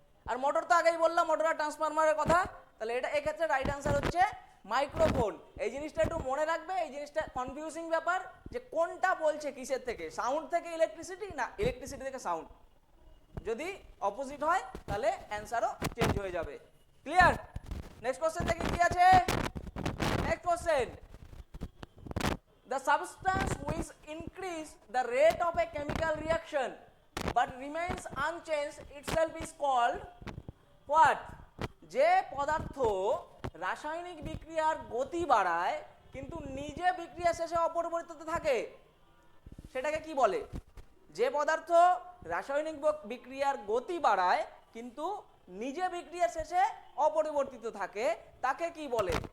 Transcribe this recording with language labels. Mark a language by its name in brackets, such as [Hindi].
[Bangla] আর motor তো আগেই বললাম, মোটর আর ট্রান্সফরমারের কথা। তাহলে এটা এক্ষেত্রে রাইট অ্যান্সার হচ্ছে মাইক্রোফোন। এই জিনিসটা একটু মনে রাখবে, এই জিনিসটা কনফিউজিং ব্যাপার যে কোনটা বলছে কিসের থেকে, সাউন্ড থেকে ইলেকট্রিসিটি না ইলেকট্রিসিটি থেকে সাউন্ড। যদি অপোজিট হয় তাহলে অ্যান্সারও চেঞ্জ হয়ে যাবে। ক্লিয়ার? নেক্সট কোশ্চেন দেখি কি আছে। [English] Next question, the substance which increase the rate of a chemical reaction but remains unchanged itself is called what? [Bangla] যে পদার্থ রাসায়নিক বিক্রিয়ার গতি বাড়ায় কিন্তু নিজে বিক্রিয়া শেষে অপরিবর্তিত থাকে সেটাকে কি বলে? যে পদার্থ রাসায়নিক বিক্রিয়ার গতি বাড়ায় কিন্তু নিজে বিক্রিয়া শেষে অপরিবর্তিত থাকে তাকে কি বলে?